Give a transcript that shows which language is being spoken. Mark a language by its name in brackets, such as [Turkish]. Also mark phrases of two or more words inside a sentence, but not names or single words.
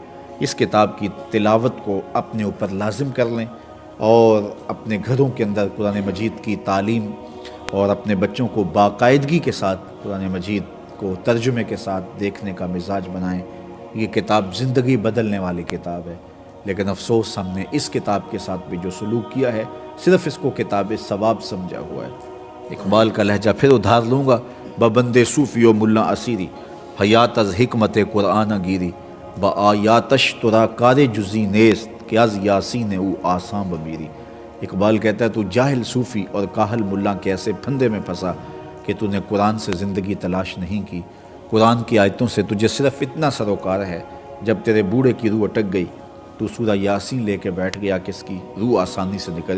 [Urdu] اس کتاب کی تلاوت کو اپنے اوپر لازم کر لیں اور اپنے گھروں کے اندر قرآن مجید کی تعلیم اور اپنے بچوں کو باقاعدگی کے ساتھ قرآن مجید کو ترجمے کے ساتھ دیکھنے کا مزاج بنائیں۔ یہ کتاب زندگی بدلنے والی کتاب ہے، لیکن افسوس ہم نے اس کتاب کے ساتھ بھی جو سلوک کیا ہے صرف اس کو کتاب ثواب سمجھا ہوا ہے۔ اقبال کا لہجہ پھر ادھار لوں گا، [Persian] ببند صوفی و ملا اسیری، حیات از حکمت قرآن گیری، با آیاتش ترا کار جزی نیست، کہ از یاسین او آساں بمیری۔ [Urdu] اقبال کہتا ہے تو جاہل صوفی اور کاہل ملا کے ایسے پھندے میں پھنسا کہ تو نے قرآن سے زندگی تلاش نہیں کی، قرآن کی آیتوں سے تجھے صرف اتنا سروکار ہے، جب تیرے بوڑھے کی روح اٹک گئی تو سورہ یاسین لے کے بیٹھ گیا کہ اس کی روح آسانی سے نکل جائے۔